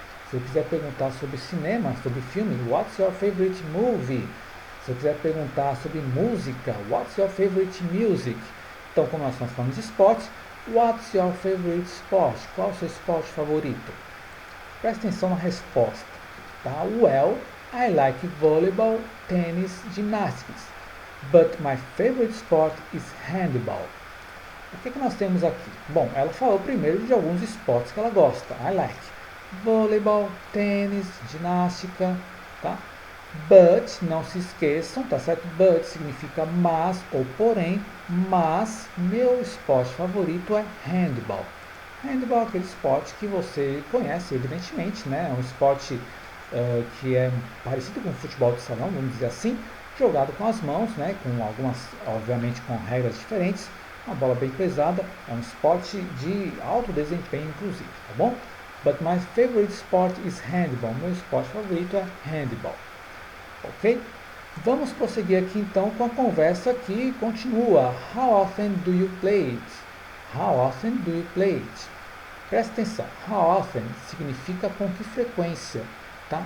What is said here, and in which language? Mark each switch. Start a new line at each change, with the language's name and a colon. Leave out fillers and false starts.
Portuguese: Se eu quiser perguntar sobre cinema, sobre filme,
English: What's your favorite movie?
Portuguese: Se eu quiser perguntar sobre música,
English: What's your favorite music?
Portuguese: Então, como nós estamos falando de esportes,
English: What's your favorite sport?
Portuguese: Qual é o seu esporte favorito? Presta atenção na resposta. Tá?
English: Well, I like volleyball, tennis, gymnastics. But my favorite sport is handball.
Portuguese: O que nós temos aqui? Bom, ela falou primeiro de alguns esportes que ela gosta.
English: I like
Portuguese: voleibol, tênis, ginástica, tá? But, não se esqueçam, tá certo? But significa mas ou porém, mas meu esporte favorito é handball. Handball é aquele esporte que você conhece, evidentemente, né? É um esporte que é parecido com o futebol de salão, vamos dizer assim, jogado com as mãos, né? Com algumas, obviamente, com regras diferentes. Uma bola bem pesada, é um esporte de alto desempenho, inclusive, tá bom?
English: But my favorite sport is handball.
Portuguese: Meu esporte favorito é handball. Ok? Vamos prosseguir aqui então com a conversa que continua.
English: How often do you play it? How often do you play it?
Portuguese: Presta atenção.
English: How often
Portuguese: significa com que frequência. Tá?